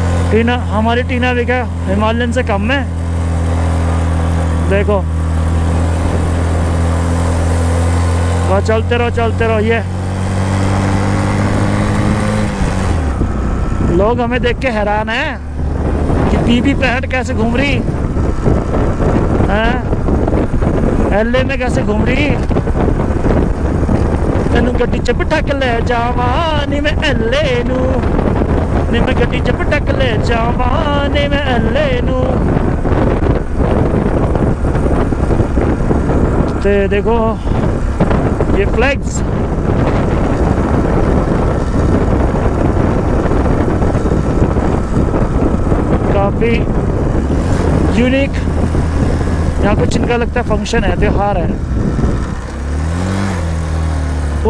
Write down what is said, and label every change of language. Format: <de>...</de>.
<hi>टीना, हमारी टीना भी क्या हिमालयन से कम है। देखो वह चलते रहो। ये लोग हमें देख के हैरान हैं कि बीबी 65 कैसे घूम रही है, LA में कैसे घूम रही।</hi> <pa>ਤੈਨੂੰ ਗੱਡੀ 'ਚ ਬਿਠਾ ਕੇ ਲੈ ਜਾਵਾਂ ਨੀ ਮੈਂ ਐਲੇ ਨੂੰ, ਨੀ ਮੈਂ ਗੱਡੀ 'ਚ ਬਿਠਾ ਕੇ ਲੈ ਜਾਵਾਂ ਨੀ ਮੈਂ ਐਲੇ ਨੂੰ। ਤੇ ਦੇਖੋ</pa> <hi>ये फ्लैग्स काफी यूनिक, यहाँ कुछ इनका लगता है फंक्शन है, त्योहार है।</hi>